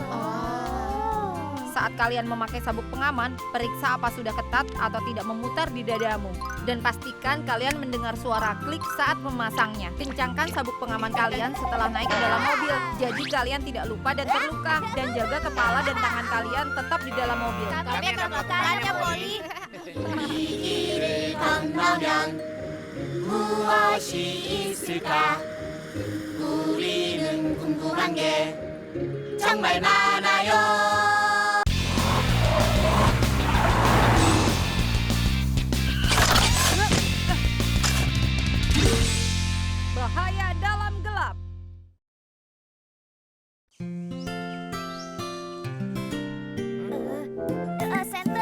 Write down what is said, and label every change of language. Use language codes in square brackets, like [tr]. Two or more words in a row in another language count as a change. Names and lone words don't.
[id] Saat kalian memakai sabuk pengaman, periksa apa sudah ketat atau tidak memutar di dadamu. Dan pastikan kalian mendengar suara klik saat memasangnya. Kencangkan sabuk pengaman kalian setelah naik ke dalam mobil. Jadi kalian tidak lupa dan terluka. Dan jaga kepala dan tangan kalian tetap di dalam mobil. Kami akan melakukannya, Polly. [ko] 건너면 무엇이 있을까? 우리는 궁금한 게 정말 많아요. [id] Bahaya dalam gelap. [en] Center,